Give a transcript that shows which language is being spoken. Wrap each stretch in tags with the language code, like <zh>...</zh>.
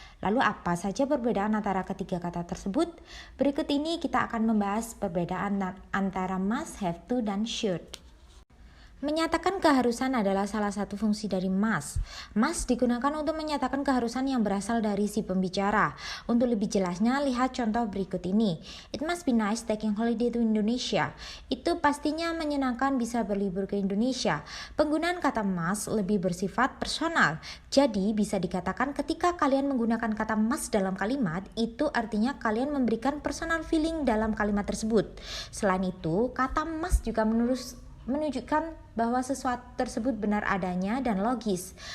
<id>Lalu apa saja perbedaan antara ketiga kata tersebut? Berikut ini kita akan membahas perbedaan antara must, have to, dan should. Menyatakan keharusan adalah salah satu fungsi dari must. Must digunakan untuk menyatakan keharusan yang berasal dari si pembicara. Untuk lebih jelasnya, lihat contoh berikut ini.</id> <en>It must be nice taking holiday to Indonesia.</en> <id>Itu pastinya menyenangkan bisa berlibur ke Indonesia. Penggunaan kata must lebih bersifat personal. Jadi bisa dikatakan ketika kalian menggunakan kata must dalam kalimat, itu artinya kalian memberikan</id> <en>personal feeling</en> <id>dalam kalimat tersebut. Selain itu, kata must juga menunjukkan bahwa sesuatu tersebut benar adanya dan logis.</id>